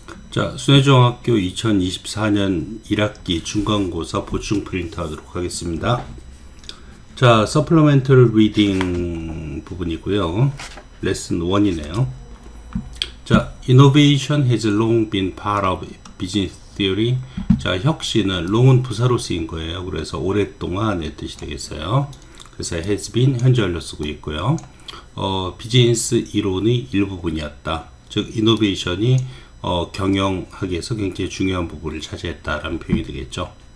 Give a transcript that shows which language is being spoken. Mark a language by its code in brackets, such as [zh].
[ko] 자, 순회중학교 2024년 1학기 중간고사 보충 프린트 하도록 하겠습니다. 자, 서플리멘터리 리딩 부분이고요. 레슨 1이네요. [en] 자, innovation has long been part of business theory. [ko] 자, 혁신은 long은 부사로 쓰인 거예요. 그래서 오랫동안의 뜻이 되겠어요. 그래서 has been 현재 완료 쓰고 있고요. 비즈니스 이론의 일부분이었다. 즉, innovation이 경영학에서 굉장히 중요한 부분을 차지했다라는 표현이 되겠죠.